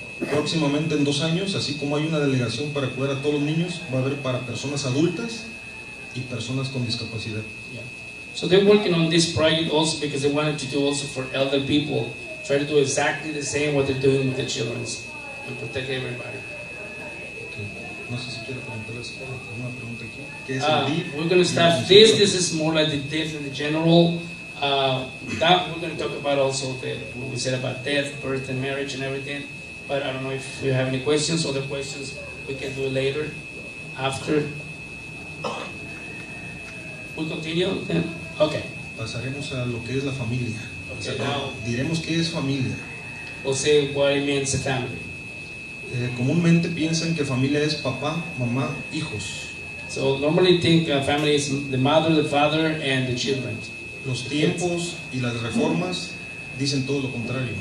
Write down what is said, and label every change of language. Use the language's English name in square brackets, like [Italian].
[Spanish] Próximamente en 2 años, así como hay una delegación para cuidar a todos los niños, va a haber para personas adultas y personas con discapacidad. [English] Yeah. So they're working on this project also because they wanted to do also for elder people, try to do exactly the same what they're doing with the children and protect everybody. Okay. [Spanish] No sé si quiero preguntarles alguna pregunta aquí. ¿Qué es el DIF? [English] We're going to start this. This is more like the DIF and the general. That we're going to talk about also what we said about death, birth, and marriage and everything. But I don't know if you have any questions. Other questions we can do later, after. We continue then? Okay. [Spanish] Pasaremos a lo que es la familia. O sea, [English] Okay, now [Spanish] diremos qué es familia. [English] we'll say what it means a family. [Spanish] Comúnmente piensan que familia es papá, mamá, hijos. [English] So normally think family is the mother, the father, and the children. [Spanish] Los tiempos y las reformas dicen todo lo contrario.